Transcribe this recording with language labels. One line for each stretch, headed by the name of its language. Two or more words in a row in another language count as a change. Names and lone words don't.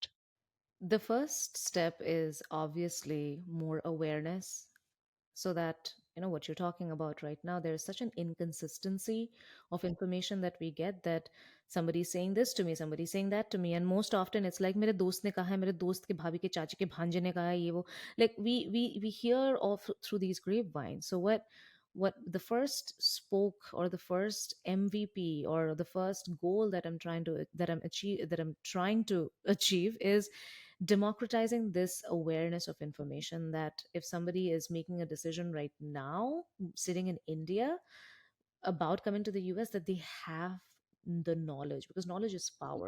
English: The first step is obviously more awareness, so that what you're talking about right now, there's such an inconsistency of information that we get, that somebody's saying this to me, somebody's saying that to me, and most often it's like
Hindi: मेरे दोस्त ने कहा है, मेरे दोस्त के भाबी के चाची के भांजे ने कहा है, ये वो.
English: Like we hear all through these grapevines. So what the first spoke, or the first MVP, or the first goal that I'm trying to achieve is democratizing this awareness of information, that if somebody is making a decision right now sitting in India about coming to the US, that they have the knowledge, because knowledge is power.